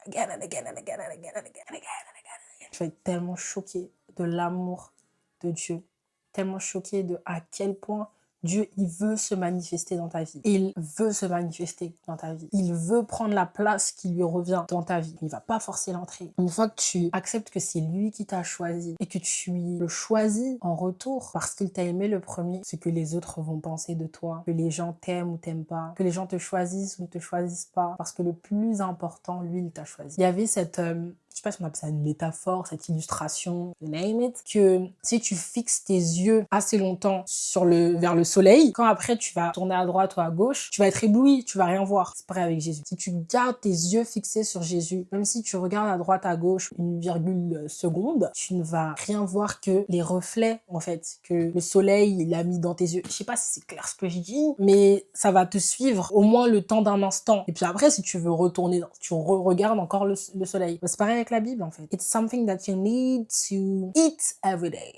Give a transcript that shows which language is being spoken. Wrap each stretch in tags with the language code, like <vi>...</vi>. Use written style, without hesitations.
<en>Again and again and again and again and again and again and again.</en> <fr>Je vais être tellement choquée de l'amour de Dieu, tellement choquée de à quel point Dieu, il veut se manifester dans ta vie. Il veut se manifester dans ta vie. Il veut prendre la place qui lui revient dans ta vie. Il va pas forcer l'entrée. Une fois que tu acceptes que c'est lui qui t'a choisi et que tu le choisis en retour parce qu'il t'a aimé le premier, ce que les autres vont penser de toi, que les gens t'aiment ou t'aiment pas, que les gens te choisissent ou ne te choisissent pas, parce que le plus important, lui, il t'a choisi. Il y avait cette... je sais pas si on appelle ça une métaphore, cette illustration,</fr> <en>name it,</en> <fr>que si tu fixes tes yeux assez longtemps vers le soleil, quand après tu vas tourner à droite ou à gauche, tu vas être ébloui, tu vas rien voir. C'est pareil avec Jésus. Si tu gardes tes yeux fixés sur Jésus, même si tu regardes à droite, à gauche, une virgule seconde, tu ne vas rien voir que les reflets, en fait, que le soleil, il a mis dans tes yeux. Je sais pas si c'est clair ce que je dis, mais ça va te suivre au moins le temps d'un instant. Et puis après, si tu veux retourner, tu regardes encore le soleil. C'est pareil avec la Bible, en fait.</fr> <en>It's something that you need to eat every day.</en>